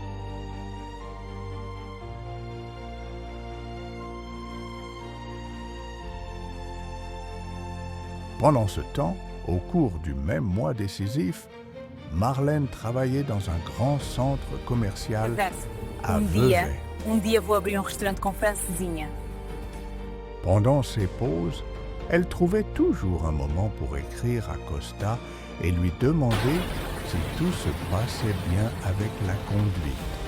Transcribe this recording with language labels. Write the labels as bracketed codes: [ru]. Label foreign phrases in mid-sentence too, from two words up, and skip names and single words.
[fr] Pendant ce temps, au cours du même mois décisif, Marlène travaillait dans un grand centre commercial à Vevey. [pt] dia vou abrir restaurante com francesinha. [fr] Pendant ses pauses, elle trouvait toujours un moment pour écrire à Costa et lui demander si tout se passait bien avec la conduite.